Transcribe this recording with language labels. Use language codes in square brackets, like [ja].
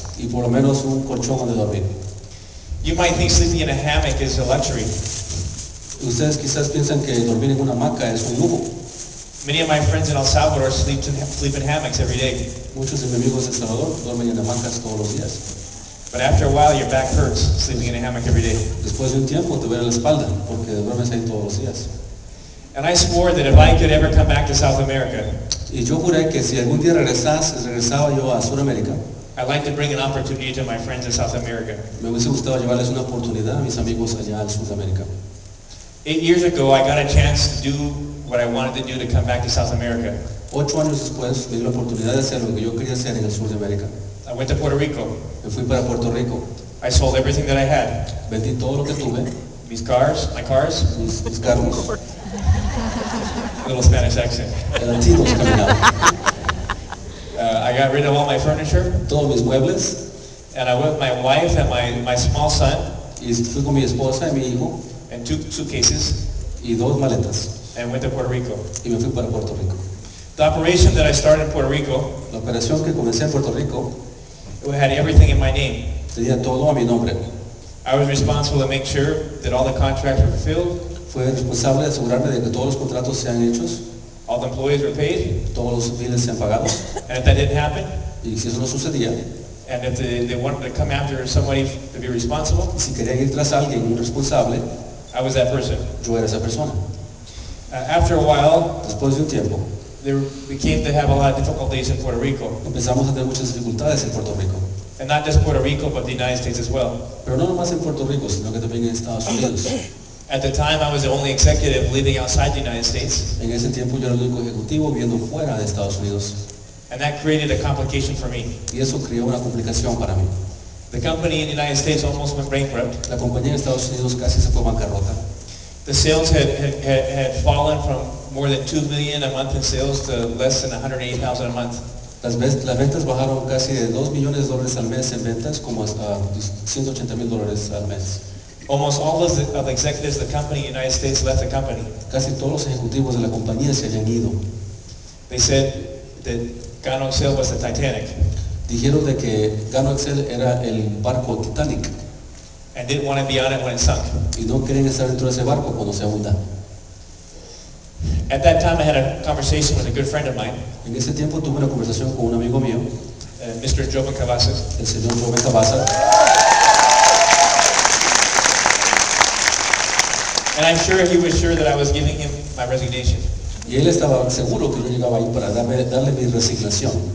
[es] y por lo menos un colchón donde dormir. [en] You might think sleeping in a hammock is a luxury. [es] Ustedes quizás piensan que dormir en una hamaca es un lujo. [en] Many of my friends in El Salvador sleep in hammocks every day. [es] Muchos de mis amigos de El Salvador duermen en hamacas todos los días. [en] But after a while, your back hurts sleeping in a hammock every day. [es] Después de un tiempo te duele la espalda porque duermes ahí todos los días. [en] And I swore that if I could ever come back to South America, [es] Y yo juré que si algún día regresaba yo a Sudamérica, [en] I'd like to bring an opportunity to my friends in South America. [es] me hubiese gustado llevarles una oportunidad a mis amigos allá en Sudamérica. [en] 8 years ago, I got a chance to do what I wanted to do to come back to South America. [es] 8 años después me dio la oportunidad de hacer lo que yo quería hacer en el sur de América. [en] I went to Puerto Rico. [es] Me fui para Puerto Rico. [en] I sold everything that I had. [es] Vendí todo lo que tuve. [en] My cars. [es] Mis carros. [en] A little Spanish accent. [es] Latinos caminaban. [en] I got rid of all my furniture. [es] Todos mis muebles. [en] And I went with my wife and my small son. [es] Y fui con mi esposa y mi hijo. [en] And 2 suitcases. [es] Y 2 maletas. [en] And went to Puerto Rico. [es] Y me fui para Puerto Rico. [en] The operation that I started in Puerto Rico. [es] La operación que comencé en Puerto Rico. [en] It had everything in my name. [es] Tenía todo a mi nombre. [en] I was responsible to make sure that all the contracts were fulfilled. [es] Fue responsable de asegurarme de que todos los contratos sean hechos. [en] All the employees were paid. [es] Todos los biles sean pagados. [en] And if that didn't happen, [es] y si eso no sucedía, [en] and if they wanted to come after somebody to be responsible, [es] y si querían ir tras alguien, un responsable, [en] I was that person. [es] Yo era esa persona. [en] After a while, [es] después de un tiempo, [en] we came to have a lot of difficulties in Puerto Rico. [es] Empezamos a tener muchas dificultades en Puerto Rico. [en] And not just Puerto Rico, but the United States as well. [es] Pero no nomás en Puerto Rico, sino que también en Estados Unidos. [en] At the time, I was the only executive living outside the United States. [es] En ese tiempo yo era el único ejecutivo viviendo fuera de Estados Unidos. [en] And that created a complication for me. [es] Y eso creó una complicación para mí. [en] The company in the United States almost went bankrupt. [es] La compañía en Estados Unidos casi se fue bancarrota. [en] The sales had fallen from more than $2 million a month in sales to less than $180,000 a month. [es] Las ventas bajaron casi de $2 millones al mes en ventas, como hasta $180,000 al mes. [en] Almost all of the executives of the company in the United States left the company. [es] Casi todos los ejecutivos de la compañía se habían ido. [en] They said that Gano was the Titanic. [es] Dijeron de que Gano era el barco Titanic. [en] And didn't want to be on it when it sunk. [es] Y no querían estar dentro de ese barco cuando se hunda. [en] At that time, I had a conversation with a good friend of mine. [es] En ese tiempo tuve una conversación con un amigo mío, [en] Mr. Joven Cavazos. [es] El señor Joven Cavazos. [en] And I'm sure he was sure that I was giving him my resignation. [es] Y él estaba seguro que yo llegaba ahí para darle mi resignación.